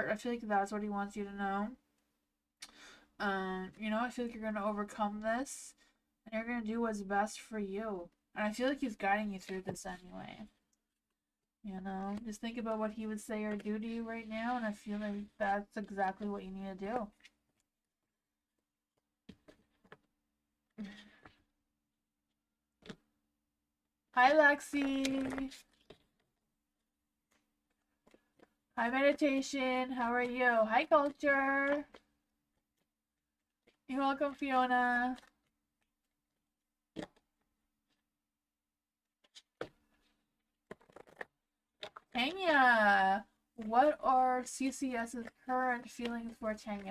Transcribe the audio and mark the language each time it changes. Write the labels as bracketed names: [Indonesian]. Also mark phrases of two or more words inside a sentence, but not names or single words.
[English] I feel like that's what he wants you to know. You know, I feel like you're gonna overcome this and you're gonna do what's best for you. And I feel like he's guiding you through this anyway. You know, just think about what he would say or do to you right now, and I feel like that's exactly what you need to do. Hi, Lexi. Hi, meditation. How are you? Hi, culture. You're welcome, Fiona. Tanya, what are CCS's current feelings for Tanya?